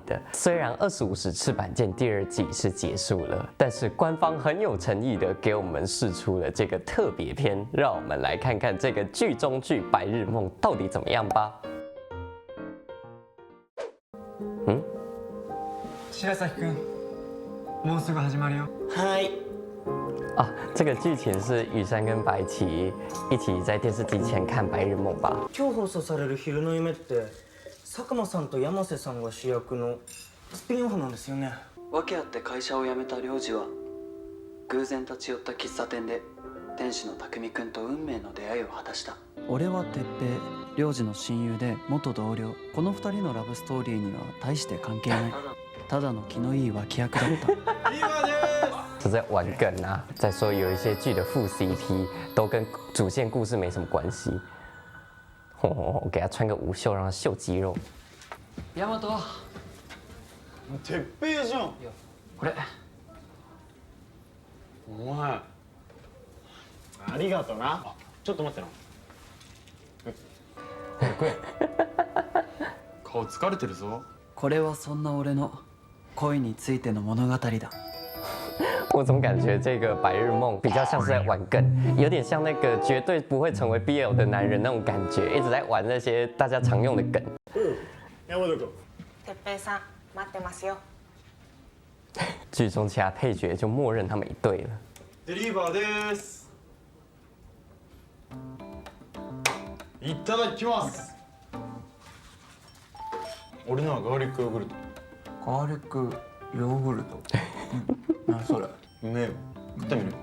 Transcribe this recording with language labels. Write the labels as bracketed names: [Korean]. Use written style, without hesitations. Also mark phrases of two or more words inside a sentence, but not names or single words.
[Chinese] 虽然25时赤坂见第2季是结束了，但是官方很有诚意的给我们释出了这个特别篇，让我们来看看这个剧中剧《白日梦》到底怎么样吧。 [Japanese] 白崎くん、もうすぐ始まるよ。はい。 [Chinese] 啊，这个剧情是羽山跟白起一起在电视机前看《白日夢》吧？ [Japanese] 今日放送される昼の夢って佐久間さんと山瀬さんが主役のスピンオフなんですよね。訳あって会社を辞めた良二は偶然立ち寄った喫茶店で天使の匠くんと運命の出会いを果たした。俺は哲平、良二の親友で元同僚。この2人のラブストーリーには大して関係ない。ただの気のいい脇役だった。 [Chinese] 是在玩梗啊。再说有一些剧的副 CP 都跟主线故事没什么关系。我给他穿个无袖，让他秀肌肉。 [Japanese] 大和。てっぺいじゃん。これ。お前。ありがとな。ちょっと待ってな。食え。顔疲れてるぞ。これはそんな俺の恋についての物語だ。 [Chinese] 我总感觉这个《白日梦》比较像是在玩梗，有点像那个绝对不会成为 BL 的男人那种感觉，一直在玩那些大家常用的梗。 [Japanese] 山本君。てっぺいさん、待ってますよ。 [Chinese] 剧中其他配角就默认他们一对了。 [Japanese] デリバーです。いただきます。俺のはガーリックヨーグルト。ガーリックヨーグルト。何それ。うめえよ。食ってみる。